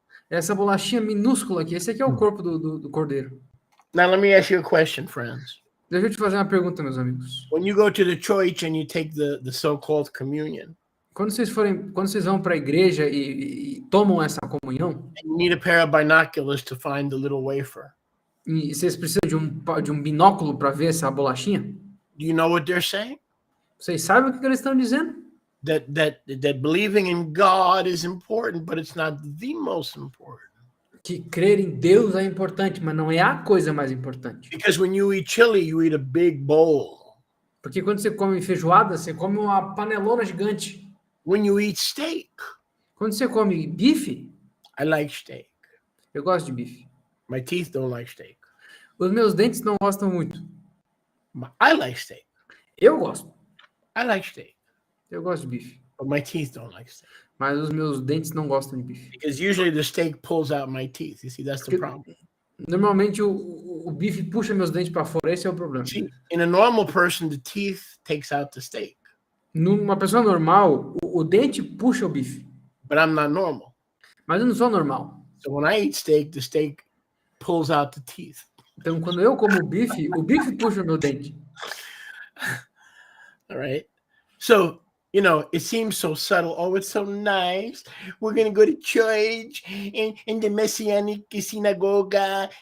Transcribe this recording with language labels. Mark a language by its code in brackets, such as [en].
[pt] Essa bolachinha minúscula aqui. Esse aqui é o corpo do cordeiro. [en] Now let me ask you a question, friends. [pt] Deixa eu te fazer uma pergunta, meus amigos. [en] When you go to the church and you take the so-called communion, [pt] quando vocês vão para a igreja e tomam essa comunhão, [en] you need a pair of binoculars to find the little wafer. [pt] E vocês precisam de um binóculo para ver essa bolachinha? [en] Do you know what they're saying? [pt] Vocês sabem o que eles estão dizendo? [en] That believing in God is important, but it's not the most important. [pt] Que crer em Deus é importante, mas não é a coisa mais importante. [en] Because when you eat chili, you eat a big bowl. [pt] Porque quando você come feijoada, você come uma panelona gigante. [en] When you eat steak, [pt] quando você come bife, [en] I like steak. [pt] Eu gosto de bife. [en] My teeth don't like steak. [pt] Os meus dentes não gostam muito. [en] I like steak. [pt] Eu gosto. [en] I like steak. [pt] Eu gosto de bife. [en] But my teeth don't like steak. [pt] Mas os meus dentes não gostam de bife. [en] Because usually the steak pulls out my teeth. You see, that's the problem. [pt] Normalmente o bife puxa meus dentes para fora. Esse é o problema. [en] See, in a normal person, the teeth takes out the steak. [pt] Numa pessoa normal, o dente puxa o bife. [en] But I'm not normal. [pt] Mas eu não sou normal. [en] So when I eat steak, the steak pulls out the teeth. [pt] Então, quando eu como o bife puxa o meu dente. [en] All right. So, you know, it seems so subtle. Oh, it's so nice. We're going to go to church in the Messianic synagoga.